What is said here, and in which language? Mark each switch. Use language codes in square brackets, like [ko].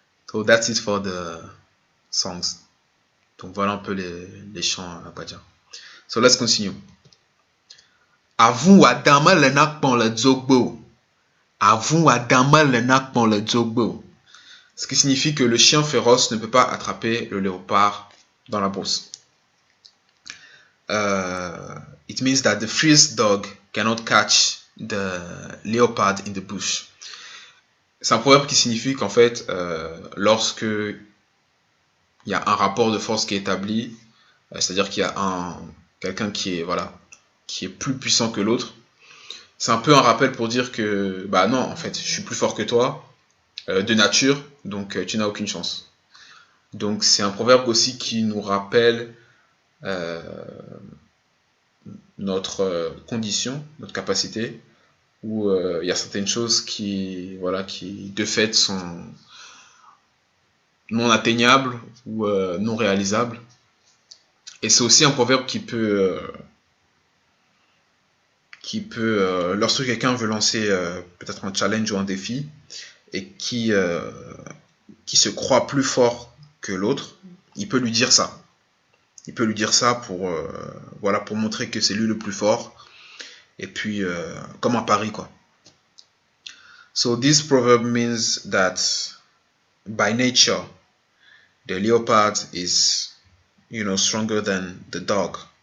[en] So that's it for the songs. [fr] Donc voilà un peu les chants Agbaja. [en] So let's continue. [ee] Avun wadama le nakpon le dzogbo. Avun wadama le nakpon le dzogbo. [fr] Ce qui signifie que le chien féroce ne peut pas attraper le léopard dans la brousse. [en] It means that the fierce dog cannot catch the leopard in the bush. [fr] C'est un proverbe qui signifie qu'en fait, lorsque il y a un rapport de force qui est établi, c'est-à-dire qu'il y a quelqu'un qui est plus puissant que l'autre, c'est un peu un rappel pour dire que, bah non, en fait, je suis plus fort que toi, de nature, donc tu n'as aucune chance. Donc c'est un proverbe aussi qui nous rappelle notre condition, notre capacité, où il y a certaines choses qui de fait sont non atteignables ou non réalisables. Et c'est aussi un proverbe qui peut lorsque quelqu'un veut lancer peut-être un challenge ou un défi et qui se croit plus fort que l'autre, il peut lui dire ça. Il peut lui dire ça pour montrer que c'est lui le plus fort. Et puis, comme un pari, quoi. [en] So this proverb means that by nature, the leopard is, stronger than the dog.